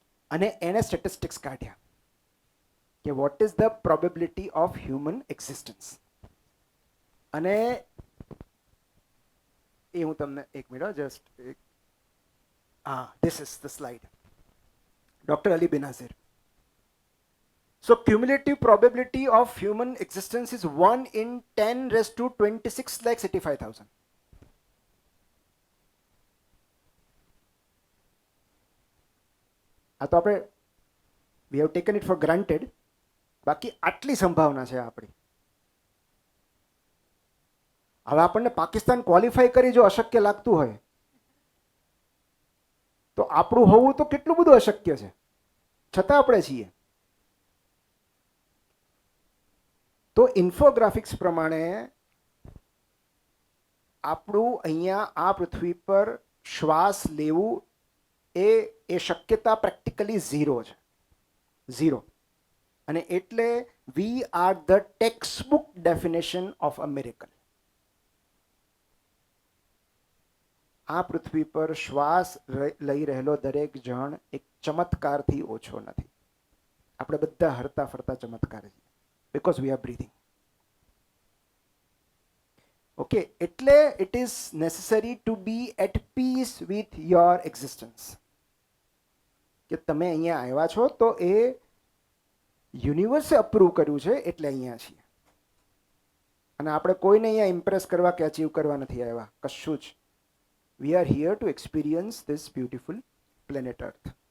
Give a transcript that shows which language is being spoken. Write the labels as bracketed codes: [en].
[gu] અને એને [en] statistics [gu] કાઢ્યા કે [en] What is the probability of human existence. [gu] અને એ હું તમને એક minute [en] Just this is the slide. [gu] Doctor Ali બેનાઝીર. [en] So cumulative probability of human existence is 1 in 10⁻²6,85,000. [gu] આ તો આપણે [en] we have taken it for granted. [gu] બાકી આટલી સંભાવના છે આપણી. હવે આપણને પાકિસ્તાન ક્વોલિફાય કરી જો અશક્ય લાગતું હોય તો આપણું હોવું તો કેટલું બધું અશક્ય છે, છતાં આપણે છીએ. તો ઇન્ફોગ્રાફિક્સ પ્રમાણે આપણું અહીંયા આ પૃથ્વી પર શ્વાસ લેવું એ શક્યતા પ્રેક્ટિકલી ઝીરો છે, ઝીરો. અને એટલે [en] We are the textbook definition of a miracle. [gu] આ પૃથ્વી પર શ્વાસ લઈ રહેલો દરેક જણ એક ચમત્કારથી ઓછો નથી. આપણે બધા હરતા ફરતા ચમત્કાર છીએ. [en] Because we are breathing. Okay, [gu] એટલે [en] it is necessary to be at peace with your existence. [gu] કે તમે અહીંયા આવ્યા છો તો એ યુનિવર્સે અપ્રૂવ કર્યું છે એટલે અહીંયા છીએ. અને આપણે કોઈને અહીંયા ઇમ્પ્રેસ કરવા કે અચીવ કરવા નથી આવ્યા, કશું જ. [en] We are here to experience this beautiful planet Earth.